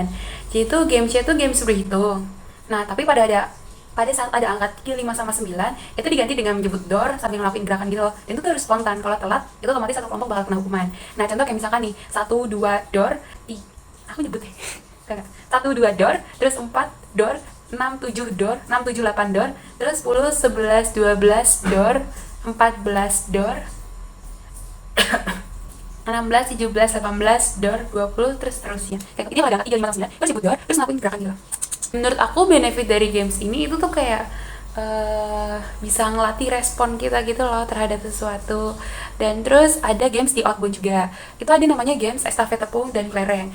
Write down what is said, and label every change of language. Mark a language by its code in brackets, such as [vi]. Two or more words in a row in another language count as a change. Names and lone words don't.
[id] Jadi itu gamesnya tuh games berhitung. Nah, tapi pada saat ada angka 3, 5 sama 9, itu diganti dengan menjemput door sambil ngelakuin gerakan gitu loh. Dan itu tuh harus spontan. Kalau telat, itu otomatis satu kelompok bakal kena hukuman. Nah, contoh kayak misalkan nih, 1, 2 door, aku nyebut deh. 1, 2 door, terus 4 door, 6, 7 door, 6, 7, 8 door, terus 10, 11, 12 door, 14 door, 16, 17, 18 door, 20, terus terusnya. Kayak ini ada angka 3, 5 sama 9, terus nyebut door, terus ngelakuin gerakan gitu. Menurut aku benefit dari games ini itu tuh kayak bisa ngelatih respon kita gitu loh terhadap sesuatu. Dan terus ada games di Outbound juga, itu ada namanya games estafet tepung dan kelereng.